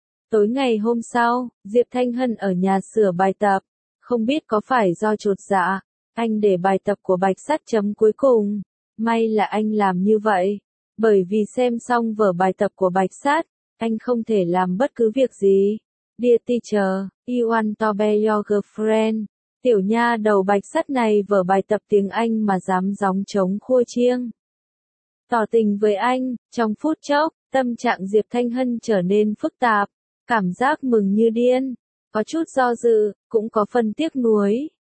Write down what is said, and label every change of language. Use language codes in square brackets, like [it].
[vi] Tối ngày hôm sau, Diệp Thanh Hân ở nhà sửa bài tập, không biết có phải do chột dạ, anh để bài tập của Bạch Sát chấm cuối cùng. May là anh làm như vậy, bởi vì xem xong vở bài tập của Bạch Sát, anh không thể làm bất cứ việc gì. [en] Dear teacher, you want to be your girlfriend. [vi] Tiểu nha đầu Bạch Sát này vở bài tập tiếng Anh mà dám gióng trống khua chiêng. Tỏ tình với anh, trong phút chốc, tâm trạng Diệp Thanh Hân trở nên phức tạp, cảm giác mừng như điên, có chút do dự, cũng có phần tiếc nuối.